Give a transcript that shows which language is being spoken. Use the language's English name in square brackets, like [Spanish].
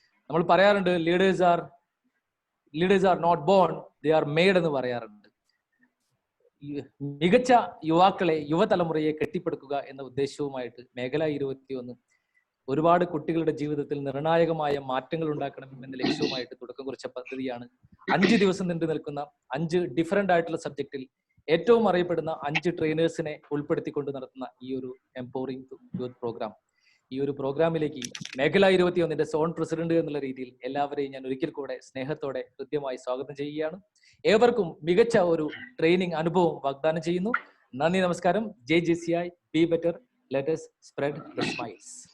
[Malayalam] നമ്മൾ പറയാറുണ്ട്, [English] leaders are not born, they are made [Malayalam] എന്ന് പറയാറുണ്ട്. മികച്ച യുവാക്കളെ, യുവതലമുറയെ കെട്ടിപ്പടുക്കുക എന്ന ഉദ്ദേശവുമായിട്ട് മേഖല 21 ഒരുപാട് കുട്ടികളുടെ ജീവിതത്തിൽ നിർണായകമായ മാറ്റങ്ങൾ ഉണ്ടാക്കണം എന്ന ലക്ഷ്യവുമായിട്ട് തുടക്കം കുറിച്ച പദ്ധതിയാണ്. 5 ദിവസം നീണ്ടു നിൽക്കുന്ന 5 ഡിഫറെന്റ് ആയിട്ടുള്ള സബ്ജക്റ്റിൽ ഏറ്റവും അറിയപ്പെടുന്ന 5 ട്രെയിനേഴ്സിനെ ഉൾപ്പെടുത്തിക്കൊണ്ട് നടത്തുന്ന ഈ ഒരു എംപവറിംഗ് യൂത്ത് പ്രോഗ്രാം. ഈ ഒരു പ്രോഗ്രാമിലേക്ക് മേഖല 21 സോൺ പ്രസിഡന്റ് എന്നുള്ള രീതിയിൽ എല്ലാവരെയും ഞാൻ ഒരിക്കൽ കൂടെ സ്നേഹത്തോടെ കൃത്യമായി സ്വാഗതം ചെയ്യുകയാണ്. ഏവർക്കും മികച്ച ഒരു ട്രെയിനിങ് അനുഭവം വാഗ്ദാനം ചെയ്യുന്നു. നന്ദി, നമസ്കാരം. [English] ജയ് JCI, be better, let us spread the smiles.